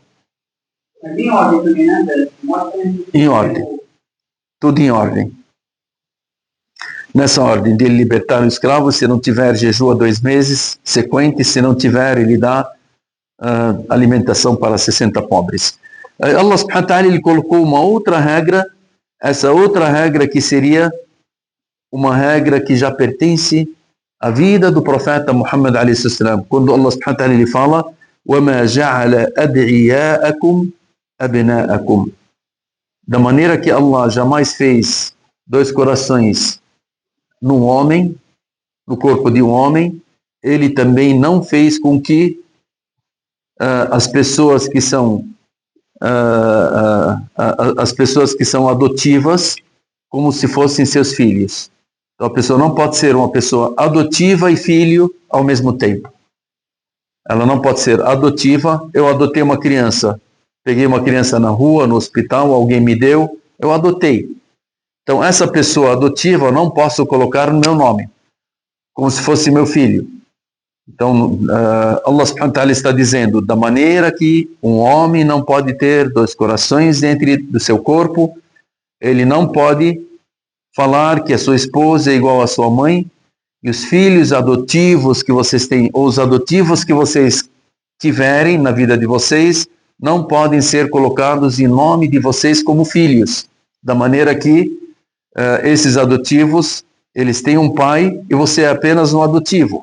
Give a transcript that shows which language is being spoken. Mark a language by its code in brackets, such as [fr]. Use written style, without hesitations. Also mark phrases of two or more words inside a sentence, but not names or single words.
[pt] Mas em ordem também, né? Em ordem. Tudo em ordem. Nessa ordem dele libertar o escravo, se não tiver, jejua 2 meses, sequente, se não tiver, ele dá alimentação para 60 pobres. [ar] الله سبحانه وتعالى, [pt] ele colocou uma outra regra, essa outra regra que seria uma regra que já pertence à vida do profeta Muhammad [ar] عليه السلام, [pt] quando Allah [ar] سبحانه وتعالى [pt] ele fala [ar] وَمَا جَعَلَ أَدْعِيَاءَكُمْ أَبْنَاءَكُمْ, [pt] da maneira que Allah jamais fez 2 corações num homem, no corpo de um homem, ele também não fez com que as pessoas que são adotivas como se fossem seus filhos. Então a pessoa não pode ser uma pessoa adotiva e filho ao mesmo tempo. Ela não pode ser adotiva. Eu adotei uma criança, peguei uma criança na rua, no hospital, alguém me deu, eu adotei. Então essa pessoa adotiva eu não posso colocar no meu nome, como se fosse meu filho. Então, Allah [ar] سبحانه وتعالى [pt] está dizendo, da maneira que um homem não pode ter 2 corações dentro do seu corpo, ele não pode falar que a sua esposa é igual à sua mãe, e os filhos adotivos que vocês têm, ou os adotivos que vocês tiverem na vida de vocês, não podem ser colocados em nome de vocês como filhos, da maneira que esses adotivos, eles têm um pai e você é apenas um adotivo.